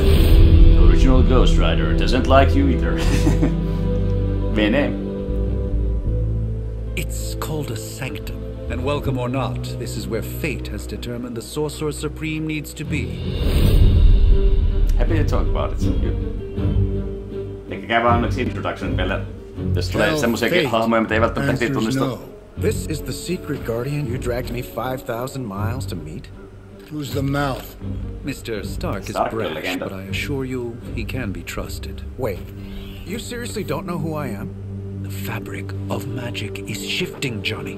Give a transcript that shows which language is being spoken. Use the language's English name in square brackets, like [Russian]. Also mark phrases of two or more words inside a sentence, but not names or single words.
[English] The original Ghost Rider doesn't like you either. [Finnish] Vene. [English] It's called a sanctum. And welcome or not, this is where fate has determined the Sorcerer Supreme needs to be. Happy to talk about it. [Finnish] Eikä käy vaan onneksi introduction vielä. Jos tulee semmosia hahmoja, mitä ei välttämättä heti tunnista. No. [English] This is the secret guardian you dragged me 5,000 miles to meet? Who's the mouth? Mr. Stark is Stark, brash, legenda. but I assure you, he can be trusted. Wait, you seriously don't know who I am? The fabric of magic is shifting, Johnny.